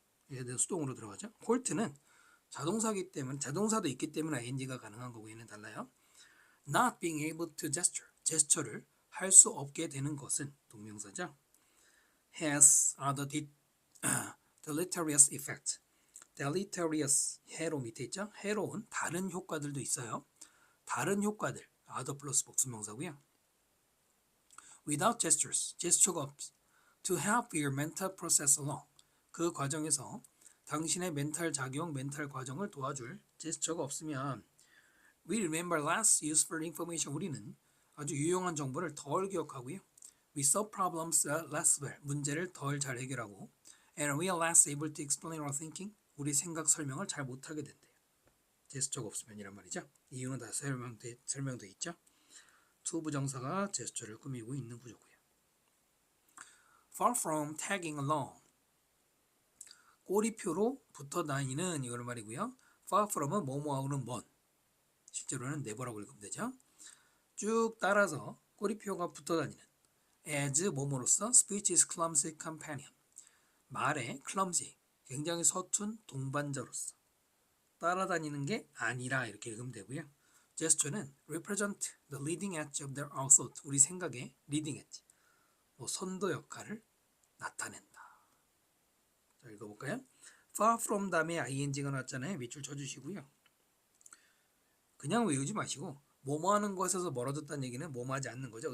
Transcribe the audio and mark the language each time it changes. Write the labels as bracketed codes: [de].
[ko] 얘들 수동으로 들어가죠. halt는 자동사기 때문에 자동사도 있기 때문에 ing가 가능한 거고 얘는 달라요. [en] Not being able to gesture, [ko] 제스처를 할 수 없게 되는 것은 동명사죠. [en] Has the deleterious effect. [ko] deleterious, 해로 밑에 있죠. 해로운 다른 효과들도 있어요. 다른 효과들, other 플러스 복수명사고요. [en] Without gestures, [ko] 제스처가 없. [en] To help your mental process along. [ko] 그 과정에서 당신의 멘탈 작용, 멘탈 과정을 도와줄 제스처가 없으면 [en] We remember less useful information. [ko] 우리는 아주 유용한 정보를 덜 기억하고요. [en] We solve problems less well. [ko] 문제를 덜 잘 해결하고 [en] And we are less able to explain our thinking. [ko] 우리 생각 설명을 잘 못하게 된대요. 제스처가 없으면이란 말이죠. 이유는 다 설명돼 있죠. to 부정사가 제스처를 꾸미고 있는 구조고요. [en] Far from tagging along. [ko] 꼬리표로 붙어 다니는 이걸 말이고요. [en] Far from [ko] 은 뭐뭐하고는 먼. 실제로는 never라고 읽으면 되죠. 쭉 따라서 꼬리표가 붙어 다니는. [en] As 뭐뭐로서 speech is clumsy companion. [ko] 말의 clumsy, 굉장히 서툰 동반자로서 따라다니는 게 아니라 이렇게 읽으면 되고요. [en] gesture는 represent the leading edge of their our thought. [ko] 우리 생각의 leading edge, 선도 역할을 나타낸다. 자, 읽어볼까요? far from 다음에 ing가 나왔잖아요. 밑줄 쳐주시고요. 그냥 외우지 마시고 뭐뭐 하는 것에서 멀어졌다는 얘기는 뭐뭐 하지 않는 거죠.